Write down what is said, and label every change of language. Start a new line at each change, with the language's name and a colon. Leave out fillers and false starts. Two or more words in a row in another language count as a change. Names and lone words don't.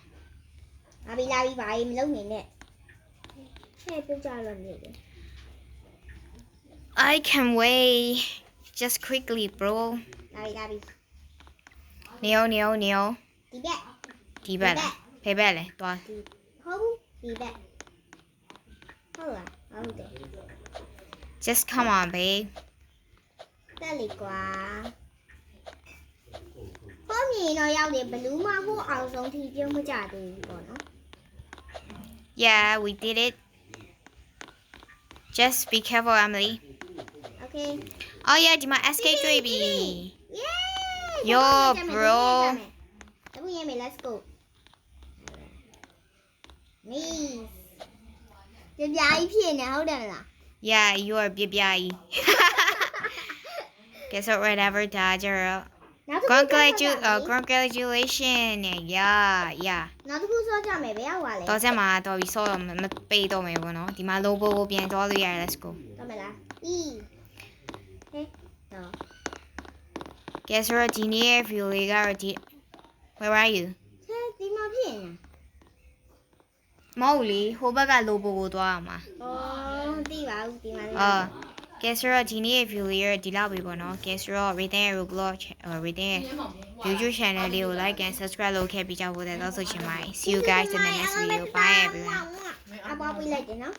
Burmese: လာပြီဘာမလုပ်နေနဲ့ဟဲ့ပြုတ်ကြတော့နေတယ်
English: I can wait just quickly bro
Burmese: လာပြီ နေအောင် ဒီဘက် ဒီဘက်လားဖယ်ဘက်လဲသွား ဟုတ်ဘူးဒီဘက်ဟုတ်လားဟုတ်တယ်
English: just come on babe
Burmese: တက်လေကွာဟောမြင်တော့ရောက်တယ်ဘလူးမဟိုအောင်ဆုံးထိပြုံးမကြသေးဘူးပေါ့နော်
English: yeah we did it just be careful Emily okay oh yeah
Burmese: ဒီမှာ escape တွေ့ပြီ
English: yay Yo, bro.
Burmese: အခုရေးမယ်
English: let's go
Burmese: မီးကြပြားကြီးဖြစ်နေဟုတ်တယ်မလား
English: yeah you are ပြပြကြီး guess what whatever ဒါကြတော့
Burmese: နောက်တစ်ခု
English: congratulations yeah
Burmese: နောက်တစ်ခုစောကြမယ်ဘယ်ရောက်ပါလဲ တော့ဆက်မှာတော့ပြီးဆော့တော့မပေးတော့မယ်ပေါ့နော်ဒီမှာ logo ကိုပြန်သွားလို့ရတယ်
English: let's go
Burmese: တော့မလားဤဟဲ့တော့
English: guess what
Burmese: ဒီနေ့ရဲ့ view လေးကတော့ဒီ
English: where are you
Burmese: ဟဲ့ဒီမှာဖြစ်နေ မဟုတ်လေဟိုဘက်က logo ကိုသွားရမှာ အော်သိပါဘူးဒီမှာ
English: guess what
Burmese: ဒီနေ့ရဲ့ view လေးရဒီလောက်ပဲပေါ့နော်
English: guess what
Burmese: Rhythm ရဲ့ Roblox Rhythm ရဲ့ YouTube channel လေးကို
English: like and subscribe
Burmese: လုပ်ခဲ့ပြီးကြဖို့တဲ့တော့ဆိုချင်ပါတယ်
English: see you guys in the next video bye everyone
Burmese: အပေါ်ပြလိုက်တယ်နော်